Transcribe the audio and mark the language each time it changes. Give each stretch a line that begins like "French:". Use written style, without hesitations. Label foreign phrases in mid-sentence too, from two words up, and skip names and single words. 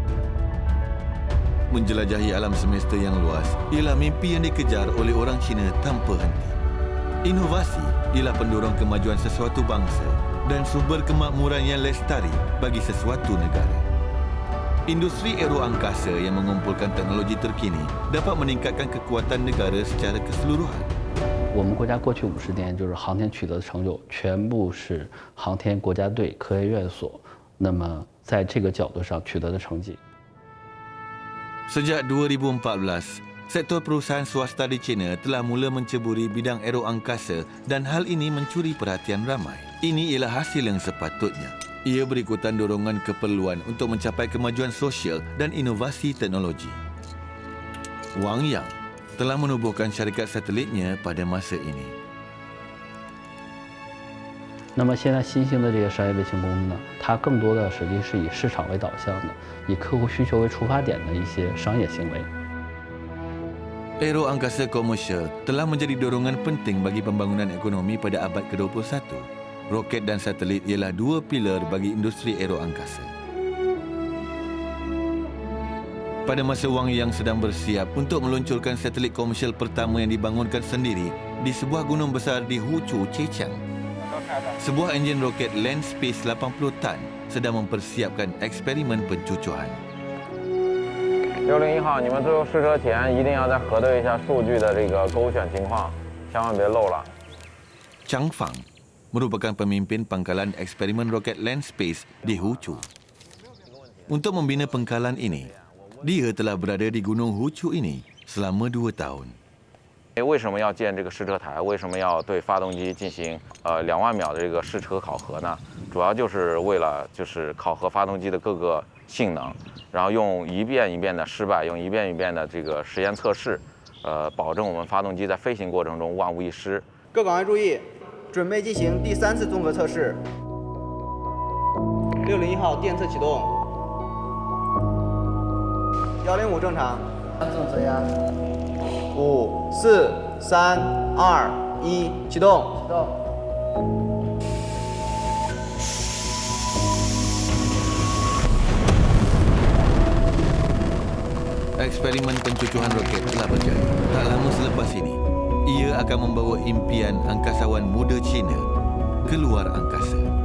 Malay: Menjelajahi alam semesta yang luas ialah mimpi yang dikejar oleh orang China tanpa henti. Inovasi ialah pendorong kemajuan sesuatu bangsa dan sumber kemakmuran yang lestari bagi sesuatu negara. Industri aeroangkasa yang mengumpulkan teknologi terkini dapat meningkatkan kekuatan negara secara keseluruhan.
Chinese: 我们国家过去50年就是航天取得的成就，全部是航天国家队科学院所那么在这个角度上取得的成绩。
Malay: Sejak 2014, sektor perusahaan swasta di China telah mula menceburi bidang aeroangkasa dan hal ini mencuri perhatian ramai. Ini ialah hasil yang sepatutnya. Ia berikutan dorongan keperluan untuk mencapai kemajuan sosial dan inovasi teknologi. Wang Yang telah menubuhkan syarikat satelitnya pada masa ini.
Chinese: 那么现在新兴的这个商业卫星公司呢，它更多的实际是以市场为导向的，以客户需求为出发点的一些商业行为。
Malay: Aeroangkasa komersial telah menjadi dorongan penting bagi pembangunan ekonomi pada abad ke-21. Roket dan satelit ialah dua pilar bagi industri aeroangkasa. Pada masa Wang Yang sedang bersiap untuk meluncurkan satelit komersial pertama yang dibangunkan sendiri di sebuah gunung besar di Huchu, Zhejiang. Sebuah enjin roket Land Space 80 tan sedang mempersiapkan eksperimen pencucuhan.
Chinese: 601 号，你们最后试车前一定要再核对一下数据的这个勾选情况，千万别漏了。
Malay: Chang Fang merupakan pemimpin pangkalan eksperimen roket Land Space di Huchu. Untuk membina pangkalan ini, dia telah berada di Gunung Huchu ini selama 2 tahun.
Chinese: 为什么要建这个试车台？为什么要对发动机进行2万秒的这个试车考核呢？主要就是为了考核发动机的各个性能，然后用一遍一遍的失败，用一遍一遍的这个实验测试，保证我们发动机在飞行过程中万无一失。各岗位注意，准备进行第3次综合测试。601号电测启动。105正常。正车压。5、4、3、2、1，启动。启动。
Malay: Eksperimen pencucuhan roket telah berjaya. Tak lama selepas ini, ia akan membawa impian angkasawan muda China ke luar angkasa.